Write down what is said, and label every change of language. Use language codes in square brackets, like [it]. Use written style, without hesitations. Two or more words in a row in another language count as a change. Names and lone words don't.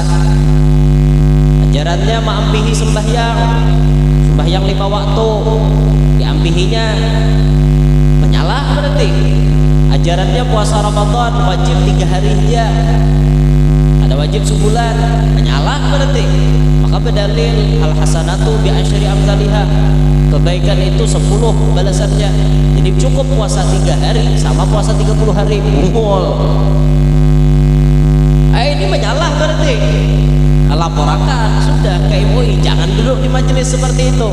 [bjn] Ajarannya maampihi sembahyang 5 waktu, diampihinya menyalah berarti. Ajarannya puasa Ramadan wajib 3 hari aja, ada wajib sebulan, menyalah berarti. [id] Maka berdalil [ar] al hasanatu bi asyri amsalihha, [id] kebaikan itu 10 balasannya. Jadi cukup puasa 3 hari sama puasa 30 hari. [bjn] Ini menyalah berarti. [id] Laporkan sudah ke MUI, jangan duduk di majelis seperti itu.